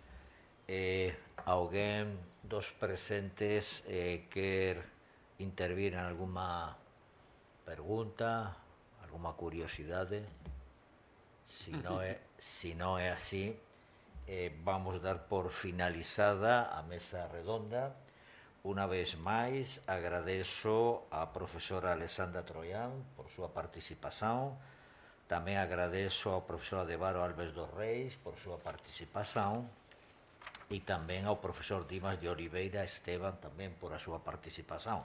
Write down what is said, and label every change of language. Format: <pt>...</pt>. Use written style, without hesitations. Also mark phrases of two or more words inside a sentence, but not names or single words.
<pt>Alguém dos presentes quer intervir em alguma pergunta, alguma curiosidade? Se não é assim, vamos dar por finalizada a mesa redonda.</pt> <gl>Una vez máis, agradeço a profesora Alessandra Troian por súa participación. Tamén agradeço ao profesor Adebaro Alves dos Reis por súa participación. E tamén ao profesor Dimas de Oliveira Esteban tamén por a súa participación.</gl>